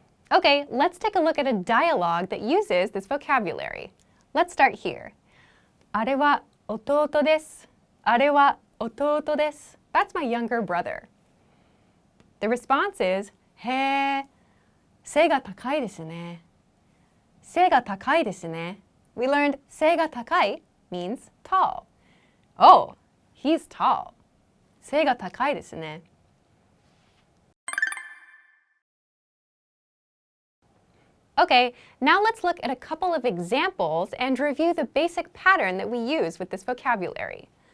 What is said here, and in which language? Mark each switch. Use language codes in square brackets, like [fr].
[en] Okay, let's take a look at a dialogue that uses this vocabulary. Let's start here. [ja] あれは弟です。あれは弟です。 [en] That's my younger brother. The response is, [ja] へー、背が高いですね。背が高いですね。 [en] We learned [ja] 背が高い [en] means tall. Oh, he's tall. [ja] 背が高いですね。 [en] Okay, now let's look at a couple of examples and review the basic pattern that we use with this vocabulary.